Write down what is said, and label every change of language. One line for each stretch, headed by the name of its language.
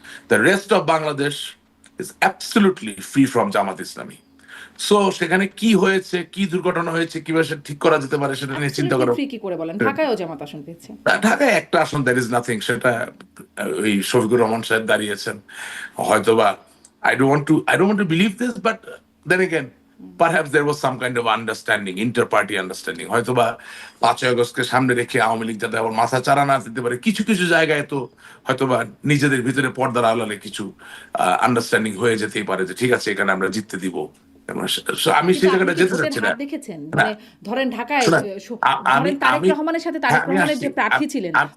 English: The rest of Bangladesh is absolutely free from Jamaat Islami.
Bangla: So সেখানে কি হয়েছে, কি দুর্ঘটনা হয়েছে, কিভাবে সেটা ঠিক করা যেতে পারে সেটা নিয়ে চিন্তা করো। কি করে বলেন ঢাকায়ও জামাত আসন পেয়েছে? ঢাকায় একটা আসন,
English: that is nothing,
Bangla: সেটা ওই শফিকুর রহমান সাহেব দাঁড়িয়েছেন।
English: হয়তোবা I don't want to believe this, but then again, perhaps there was some kind of understanding, inter-party understanding.
Bangla: হয়তোবা 5ই আগস্টকে সামনে রেখে আওয়ামী লীগ যাতে আবার মাথা চারা না দিতে পারে, কিছু কিছু জায়গায় তো হয়তোবা নিজেদের ভিতরে পর্দার আড়ালে কিছু আন্ডারস্ট্যান্ডিং হয়ে যেতেই পারে যে ঠিক আছে এখানে আমরা জিততে দিব। আমি সেই জায়গাটা যেতে চাচ্ছি না। দেখেছেন মানে ধরেন ঢাকায় ধরেন তারেক রহমানের সাথে তারেক রহমানের যে প্রার্থী ছিলেন,